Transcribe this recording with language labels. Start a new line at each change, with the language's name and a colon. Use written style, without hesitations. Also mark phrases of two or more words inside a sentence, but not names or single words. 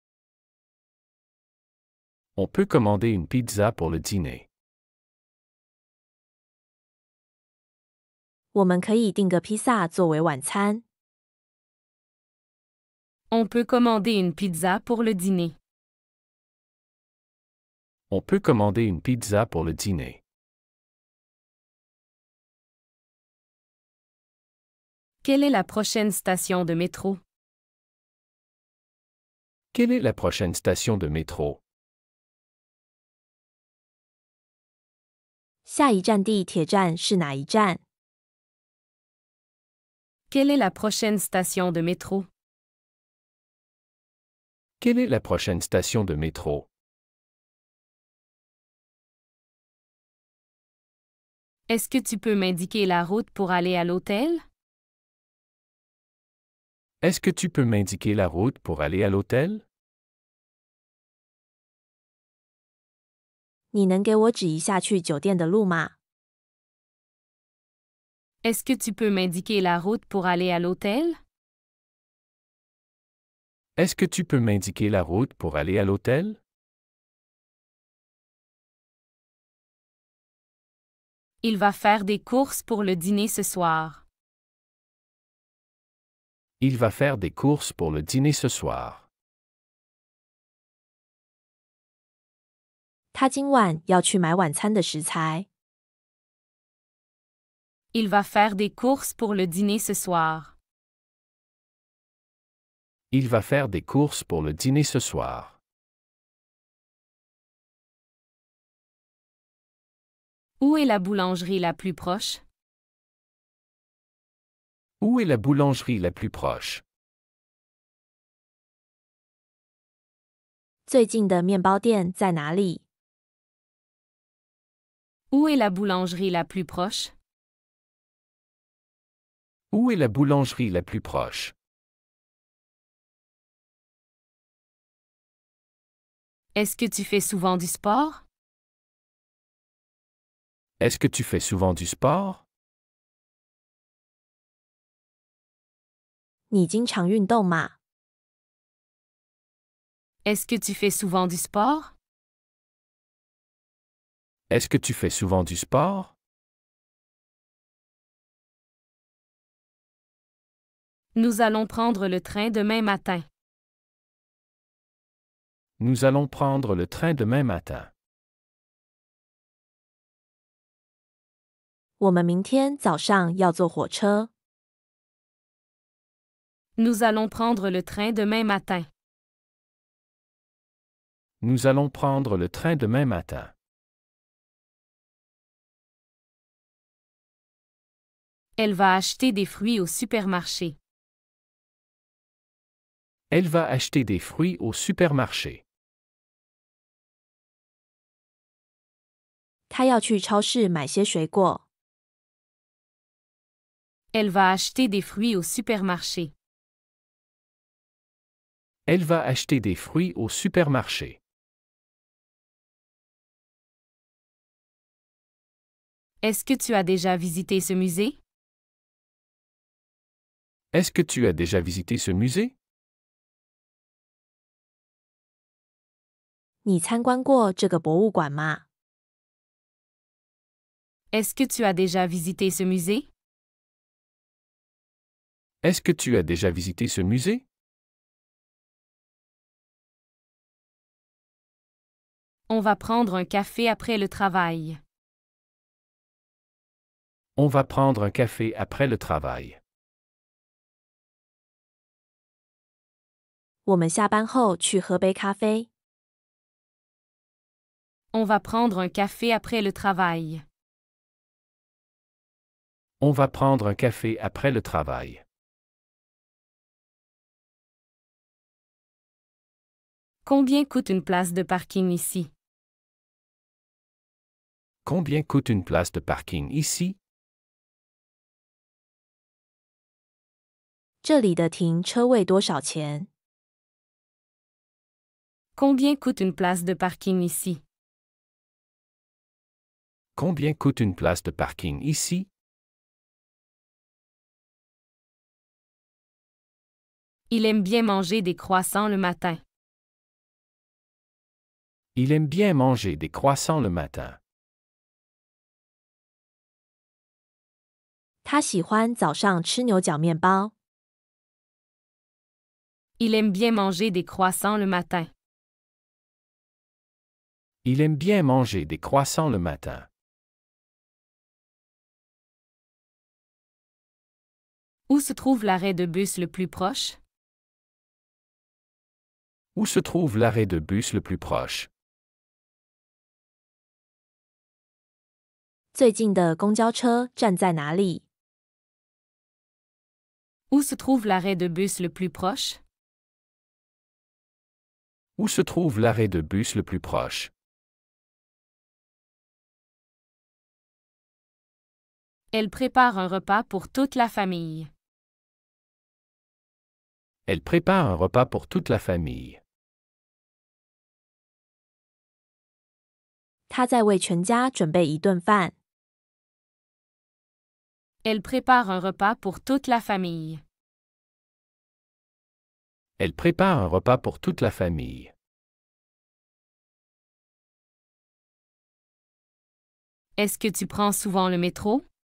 French: On peut commander une pizza pour le dîner.
Chinese: 我们可以订个披萨作为晚餐。
French: On peut commander une pizza pour le dîner. On peut commander une pizza pour le dîner. Quelle est la prochaine station de métro? Quelle est la prochaine station de métro?
Chinese: 下一站地铁站是哪一站？
French: Quelle est la prochaine station de métro? Quelle est la prochaine station de métro? Est-ce que tu peux m'indiquer la route pour aller à l'hôtel? Est-ce que tu peux m'indiquer la route pour aller à l'hôtel?
Chinese: 你能给我指一下去酒店的路吗？
French: Est-ce que tu peux m'indiquer la route pour aller à l'hôtel? Est-ce que tu peux m'indiquer la route pour aller à l'hôtel? Il va faire des courses pour le dîner ce soir. Il va faire des courses pour le dîner ce soir.
Chinese: 他今晚要去买晚餐的食材。
French: Il va faire des courses pour le dîner ce soir. Il va faire des courses pour le dîner ce soir. Où est la boulangerie la plus proche? Où est la boulangerie la plus proche?
Chinese: 最近的面包店在哪里？
French: Où est la boulangerie la plus proche? Où est la boulangerie la plus proche? Est-ce que tu fais souvent du sport? Est-ce que tu fais souvent du sport?
Chinese: 你经常运动吗？
French: Est-ce que tu fais souvent du sport? Est-ce que tu fais souvent du sport? Nous allons prendre le train demain matin. Nous allons prendre le train demain matin.
Chinese: 我们明天早上要坐火车。
French: Nous allons prendre le train demain matin. Nous allons prendre le train demain matin. Elle va acheter des fruits au supermarché. Elle va acheter des fruits au supermarché.
Chinese: 她要去超市买些水果。
French: Elle va acheter des fruits au supermarché. Elle va acheter des fruits au supermarché. Est-ce que tu as déjà visité ce musée? Est-ce que tu as déjà visité ce musée?
Chinese: 你参观过这个博物馆吗？
French: Est-ce que tu as déjà visité ce musée? Est-ce que tu as déjà visité ce musée? On va prendre un café après le travail. On va prendre un café après le travail.
Chinese: 我们下班后去喝杯咖啡。
French: On va prendre un café après le travail. On va prendre un café après le travail. Combien coûte une place de parking ici? Combien coûte une place de parking ici?
Chinese: 这里的停车位多少钱？
French: Combien coûte une place de parking ici? Combien coûte une place de parking ici? Il aime bien manger des croissants le matin. Il aime bien manger des croissants le matin.
Chinese: 他喜欢早上吃牛角面包。
French: Il aime bien manger des croissants le matin. Il aime bien manger des croissants le matin. Où se trouve l'arrêt de bus le plus proche? Où se trouve l'arrêt de bus le plus proche?
Chinese: 最近的公交车站在哪里？
French: Où se trouve l'arrêt de bus le plus proche? Où se trouve l'arrêt de bus le plus proche? Elle prépare un repas pour toute la famille. Elle prépare un repas pour toute la famille.
Chinese: 她在为全家准备一顿饭。
French: Elle prépare un repas pour toute la famille. Elle prépare un repas pour toute la famille. Est-ce que tu prends souvent le métro?